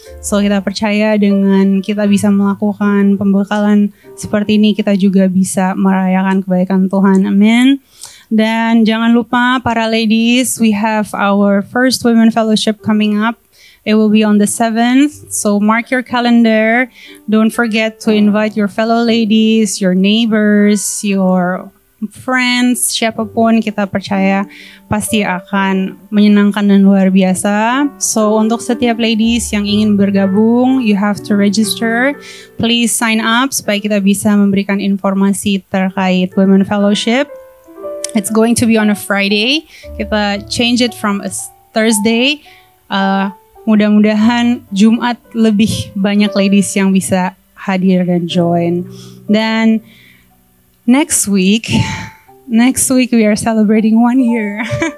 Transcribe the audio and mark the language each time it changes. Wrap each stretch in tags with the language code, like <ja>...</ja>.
<id>So kita percaya dengan kita bisa melakukan pembekalan seperti ini, kita juga bisa merayakan kebaikan Tuhan. Amin. Dan jangan lupa para</id> <en>ladies, we have our first women fellowship coming up. It will be on the 7th. So mark your calendar. Don't forget to invite your fellow ladies, your neighbors, your friends,</en> <id>siapapun. Kita percaya pasti akan menyenangkan dan luar biasa.</id> <en>So</en> <id>untuk setiap</id> <en>ladies</en> <id>yang ingin bergabung,</id> <en>you have to register. Please sign up</en> <id>supaya kita bisa memberikan informasi terkait Women Fellowship.</id> <en>It's going to be on a Friday.</en> <id>Kita</id> <en>change it from a Thursday.</en> <id>Mudah-mudahan Jumat lebih banyak ladies yang bisa hadir dan join. Dan</id> <en>Next week we are celebrating 1 year.</en>